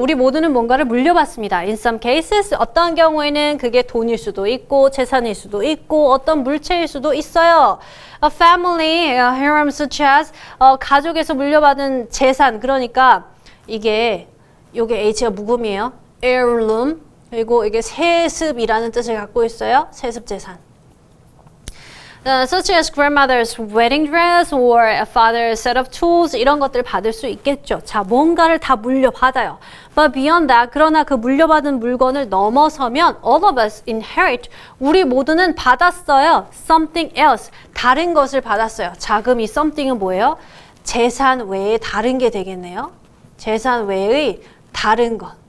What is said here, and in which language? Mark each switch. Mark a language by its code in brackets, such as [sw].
[ko] 우리 모두는 뭔가를 물려받습니다. [en] In some cases, [ko] 어떤 경우에는 그게 돈일 수도 있고 재산일 수도 있고 어떤 물체일 수도 있어요. [en] A family, harem such as, [ko] 가족에서 물려받은 재산, 그러니까 이게 요게 H가 묵음이에요. [en] heirloom. [ko] 그리고 이게 세습이라는 뜻을 갖고 있어요. 세습 재산. [en] Such as grandmother's wedding dress or a father's set of tools 이런 것들 받을 수 있겠죠. [ko] 자, 뭔가를 다 물려받아요. [en] But beyond that, [ko] 그러나 그 물려받은 물건을 넘어서면 [en] all of us inherit, [ko] 우리 모두는 받았어요. [en] Something else, [ko] 다른 것을 받았어요. 자, 그럼 이 something은 뭐예요? 재산 외에 다른 게 되겠네요. 재산 외의 다른 것.